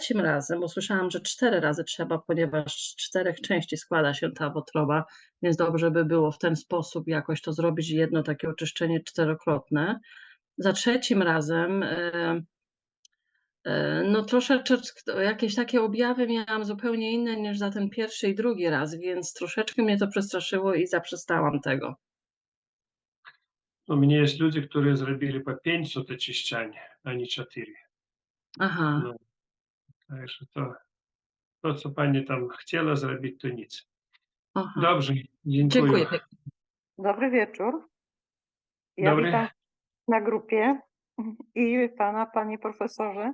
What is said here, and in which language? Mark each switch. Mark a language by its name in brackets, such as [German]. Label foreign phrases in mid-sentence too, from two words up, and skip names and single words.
[Polish] razem usłyszałam, że 4 razy trzeba, ponieważ z 4 części składa się ta wątroba, więc dobrze by było w ten sposób jakoś to zrobić, jedno takie oczyszczenie 4-krotne. Za 3. razem no troszeczkę jakieś takie objawy miałam zupełnie inne niż za ten 1. i 2. raz, więc troszeczkę mnie to przestraszyło i zaprzestałam tego. [Russian] У меня есть люди, которые [Polish] zrobili po 5 oczyszczań, a nie 4. Aha, No, także to, co pani tam chciała zrobić, to nic. aha. Dobrze, dziękuję. Dziękuję pięknie. Dobry wieczór. Ja Dobry. witam na grupie i pana, panie profesorze.